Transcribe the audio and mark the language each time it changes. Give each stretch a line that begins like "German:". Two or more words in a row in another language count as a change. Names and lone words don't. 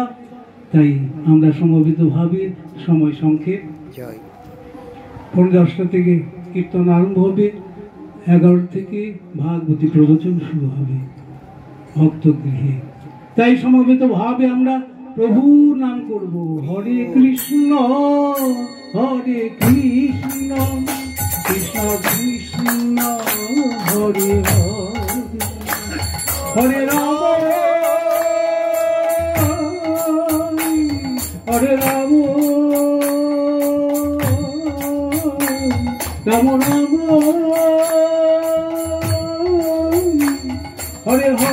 Bangla: তাই আমরা সমবেতভাবে সময় সংক্ষেপ, 10টা থেকে কীর্তন আরম্ভ হবে, 11 থেকে ভাগবতী প্রবচন শুরু হবে ভক্ত গৃহে। তাই সমবেতভাবে আমরা প্রভু নাম করব,
Sanskrit: হরে কৃষ্ণ হরে কৃষ্ণ, কৃষ্ণ কৃষ্ণ হরে হরে, হরে রাম হরে রাম, রাম রাম হরে